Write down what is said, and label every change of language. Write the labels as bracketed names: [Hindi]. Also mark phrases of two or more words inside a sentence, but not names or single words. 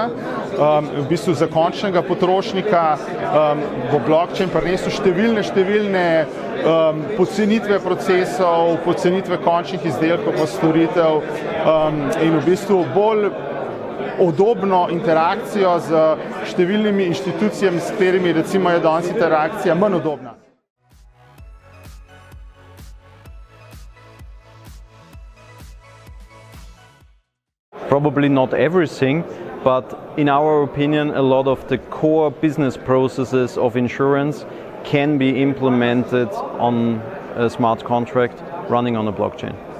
[Slovenian] V bistvu za končnega potrošnika bo blockchain prinesel številne pocenitve procesov, pocenitve končnih izdelkov pa storitev in v bistvu bolj udobno interakcijo z številnimi inštitucijami, s katerimi recimo je danes interakcija manj udobna. [English] Probably not everything, but in our opinion, a lot of the core business processes of insurance can be implemented on a smart contract running on a blockchain.